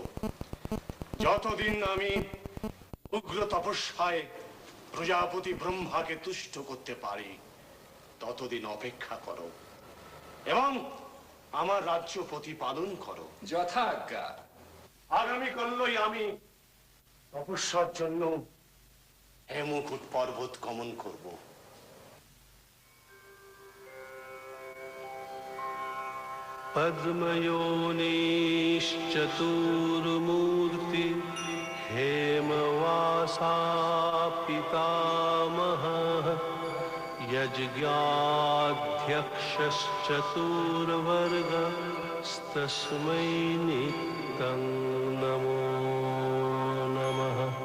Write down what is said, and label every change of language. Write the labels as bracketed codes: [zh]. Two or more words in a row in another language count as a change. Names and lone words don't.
[bn] যতদিন আমি উগ্র তপস্যায় প্রজাপতি ব্রহ্মাকে তুষ্ট করতে পারি ততদিন অপেক্ষা করো এবং আমার রাজ্য প্রতিপালন করো। যথাজ্ঞা। আগামীকালই আমি তপস্যার জন্য হেমকূট পর্বত গমন করব। [sa] पद्मयोनिश्चतुर्मूर्ति हेमवासा पितामहः यज्ञाध्यक्षश्चतुर्वर्ग तस्मै नित्यं नमो नमः।